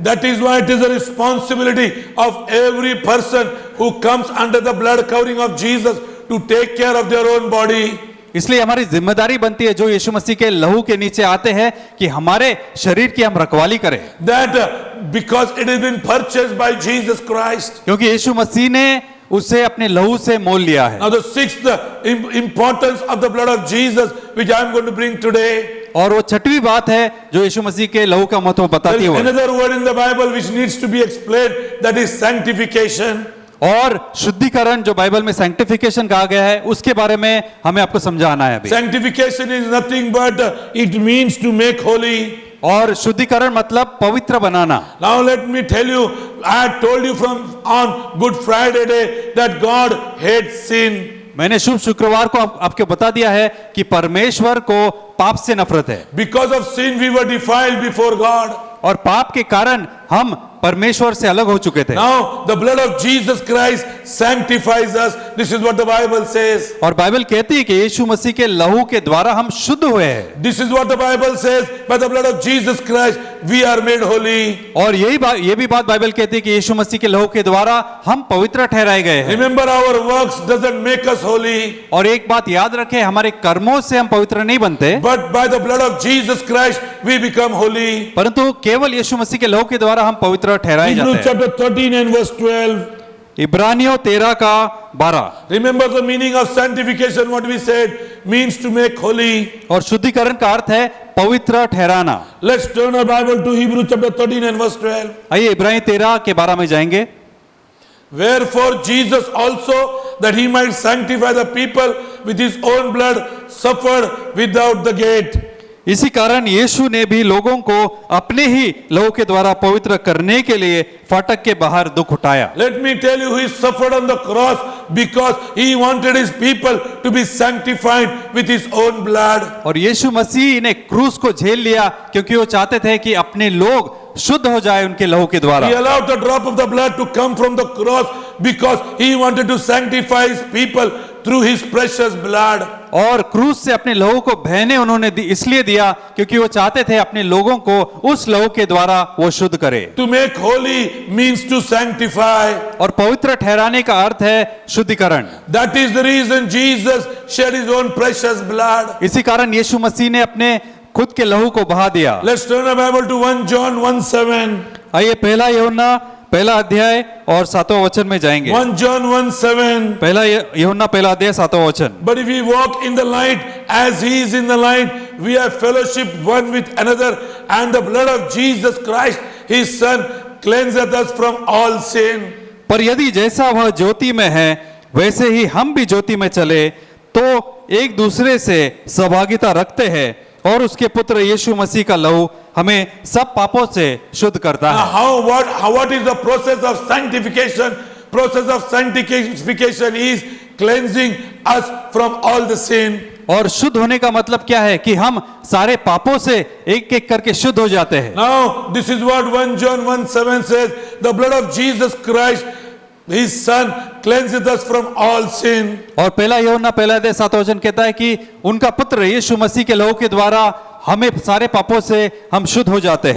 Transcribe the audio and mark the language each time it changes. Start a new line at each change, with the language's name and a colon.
English: That is why it is the responsibility of every person who comes under the blood covering of Jesus to take care of their own body.
Hindi: इसलिए हमारी जिम्मेदारी बनती है जो यीशु मसीह के लहू के नीचे आते हैं कि हमारे शरीर की हम रखवाली करें।
English: That because it has been purchased by Jesus Christ.
Hindi: क्योंकि यीशु मसीह ने उसे अपने लहू से मोल लिया है।
English: Now the sixth importance of the blood of Jesus, which I am going to bring today.
Hindi: और वो छठवीं बात है जो यीशु मसीह के लहू का महत्व
English: There
Hindi: बताती
English: is
Hindi: है।
English: another word in the Bible which needs to be explained, that is sanctification.
Hindi: और शुद्धिकरण जो बाइबल में सैंक्टिफिकेशन कहा गया है उसके बारे में हमें आपको समझाना है अभी।
English: Sanctification is nothing but it means to make holy.
Hindi: और शुद्धिकरण मतलब पवित्र बनाना।
English: Now let me tell you, I had told you from on Good Friday day that God hates sin.
Hindi: मैंने शुभ शुक्रवार को आपको बता दिया है कि परमेश्वर को पाप से नफरत है।
English: Because of sin we were defiled before God.
Hindi: और पाप के कारण हम परमेश्वर से अलग हो चुके थे।
English: Now the blood of Jesus Christ sanctifies us. This is what the Bible says.
Hindi: और बाइबल कहती है कि यीशु मसीह के लहू के द्वारा हम शुद्ध हुए हैं।
English: This is what the Bible says. By the blood of Jesus Christ we are made holy.
Hindi: और ये भी बात बाइबल कहती है कि यीशु मसीह के लहू के द्वारा हम पवित्र ठहराए गए हैं।
English: Remember, our works doesn't make us holy.
Hindi: और एक बात याद रखें, हमारे कर्मों से हम पवित्र नहीं बनते,
English: But by the blood of Jesus Christ we become holy.
Hindi: परंतु केवल यीशु मसीह के लहू के द्वारा हम पवित्र ठहराए
English: Hebrews
Hindi: जाते हैं।
English: chapter 13 and verse 12.
Hindi: इब्रानियों 13 का 12।
English: Remember the meaning of sanctification, what we said means to make holy.
Hindi: और शुद्धिकरण का अर्थ है पवित्र ठहराना।
English: Let's turn our Bible to Hebrews chapter 13 and verse 12.
Hindi: आइए इब्रानी 13 के 12 में जाएंगे।
English: Wherefore Jesus also, that he might sanctify the people with his own blood, suffered without the gate.
Hindi: इसी कारण यीशु ने भी लोगों को अपने ही लहू के द्वारा पवित्र करने के लिए फाटक के बाहर दुख उठाया।
English: Let me tell you, he suffered on the cross because he wanted his people to be sanctified with his own blood.
Hindi: और यीशु मसीह ने क्रूस को झेल लिया क्योंकि वो चाहते थे कि अपने लोग शुद्ध हो जाए उनके लहू के द्वारा।
English: He allowed the drop of the blood to come from the cross because he wanted to sanctify his people through his precious blood.
Hindi: और क्रूस से अपने लहू को बहने उन्होंने इसलिए दिया क्योंकि वो चाहते थे अपने लोगों को उस लहू के द्वारा वो शुद्ध करे।
English: To make holy means to sanctify.
Hindi: और पवित्र ठहराने का अर्थ है शुद्धिकरण।
English: That is the reason Jesus shed his own precious blood.
Hindi: इसी कारण यीशु मसीह ने अपने खुद के लहू को बहा दिया।
English: Let's turn our Bible to 1 John 1:7.
Hindi: आइए पहला यूहन्ना पहला अध्याय और 7वां वचन में जाएंगे।
English: 1 John 1:7.
Hindi: पहला यूहन्ना पहला अध्याय 7वां वचन।
English: But if we walk in the light as he is in the light, we have fellowship one with another, and the blood of Jesus Christ, his son, cleanseth us from all sin.
Hindi: पर यदि जैसा वह ज्योति में है वैसे ही हम भी ज्योति में चले तो एक दूसरे से सहभागिता रखते हैं और उसके पुत्र यीशु मसीह का लहू हमें सब पापों से शुद्ध करता
English: Now,
Hindi: है।
English: what is the process of sanctification? Process of sanctification is cleansing us from all the sin.
Hindi: और शुद्ध होने का मतलब क्या है कि हम सारे पापों से एक एक करके शुद्ध हो जाते हैं।
English: Now, this is what 1 John 1:7 says. The blood of Jesus Christ, his son, cleanseth us from all sin.
Hindi: और पहला यूहन्ना पहला अध्याय 7वां वचन कहता है कि उनका पुत्र यीशु मसीह के लहू के द्वारा हमें सारे पापों से हम शुद्ध हो जाते हैं।